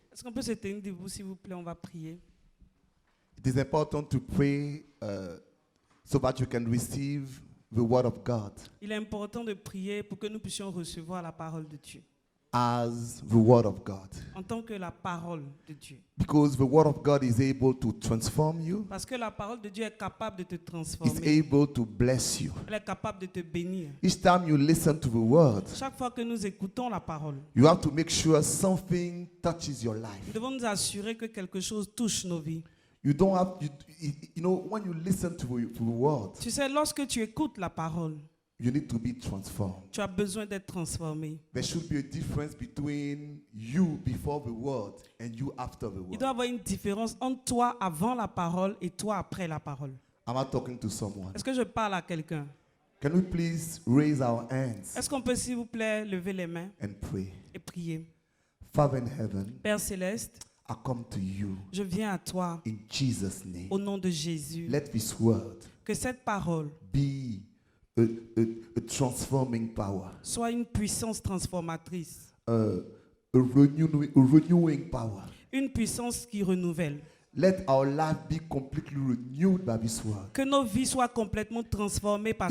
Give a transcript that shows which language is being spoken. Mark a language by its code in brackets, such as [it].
[fr] Est-ce qu'on peut se tenir debout, s'il vous plaît? On va prier. [en] It is important to pray so that you can receive the word of God [fr] Il est important de prier pour que nous puissions recevoir la parole de Dieu. [en] as the word of God. [fr] En tant que la parole de Dieu. [en] Because the word of God is able to transform you. [fr] Parce que la parole de Dieu est capable de te [en] It's [fr] transformer. [en] able to bless you. [fr] Elle est capable de te bénir. [en] Each time you listen to the word, [fr] Chaque fois que nous écoutons la parole, [en] you have to make sure something touches your [fr] nous [en] life. [fr] devons nous assurer que quelque chose touche nos vies. [en] You don't have, you know, when you listen to the word, [fr] Tu sais, lorsque tu écoutes la parole, [en] you need to be transformed. [fr] tu as besoin d'être transformé. [en] There should be a difference between you before the word and you after the [fr] Il doit y [en] word. [fr] avoir une différence entre toi avant la parole et toi après la parole. [en] Am I talking to someone? [fr] Est-ce que je parle à quelqu'un? [en] Can we please raise our hands [fr] Est-ce qu'on peut, s'il vous plaît, lever les mains [en] and pray? [fr] et prier? [en] Father in heaven, [fr] Père céleste, [en] I come to you [fr] je viens à toi [en] in Jesus' name. [fr] au nom de Jésus. [en] Let this word [fr] Que cette parole [en] be a transforming power, [fr] soit une puissance transformatrice, [en] a renewing power. [fr] une puissance qui renouvelle. [en] Let our life be completely renewed by this word. [fr] Que nos vies soient complètement transformées par